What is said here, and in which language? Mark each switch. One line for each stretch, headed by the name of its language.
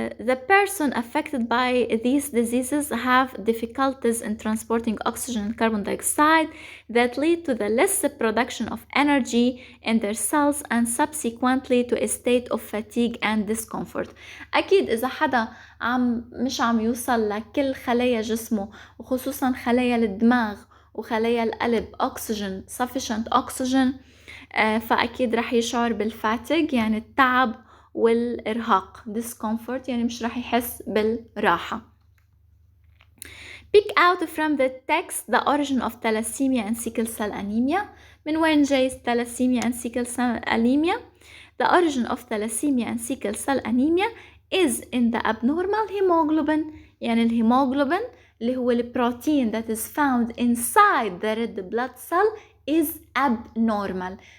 English: The person affected by these diseases have difficulties in transporting oxygen and carbon dioxide that lead to the less production of energy in their cells and subsequently to a state of fatigue and discomfort.
Arabic: أكيد إذا حدا مش عم يوصل لكل خلايا جسمه وخصوصا خلايا الدماغ وخلايا القلب
English: sufficient oxygen،
Arabic: فأكيد رح يشعر بالفاتيج يعني التعب والإرهاق. discomfort يعني مش راح يحس بالراحة.
English: Pick out from the text the origin of thalassemia and sickle cell anemia.
Arabic: من وين جاي
English: thalassemia and sickle cell anemia؟ The origin of thalassemia and sickle cell anemia is in the abnormal hemoglobin.
Arabic: يعني الهيموغلوبين اللي هو البروتين
English: that is found inside the red blood cell is abnormal.